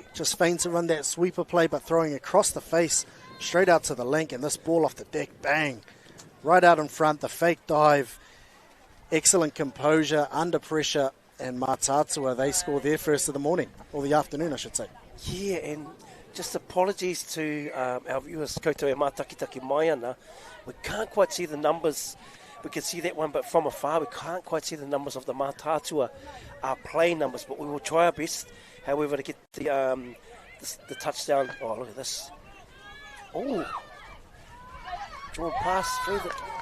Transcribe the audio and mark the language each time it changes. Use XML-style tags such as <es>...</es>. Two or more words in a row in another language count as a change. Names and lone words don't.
<en>Just fain to run that sweeper play, but throwing across the face, straight out to the link, and this ball off the deck, bang. Right out in front, the fake dive. Excellent composure, under pressure, and Mataatua, they score their first of the morning, or the afternoon, I should say. Yeah, and just apologies to our viewers,</en> <mi>koutou e mātakitaki mai ana.</mi> <en>We can't quite see the numbers. We can see that one, but from afar, we can't quite see the numbers of the Mātātua play numbers, but we will try our best, however, to get the touchdown. Oh, look at this. Oh, drawn pass through the...</en>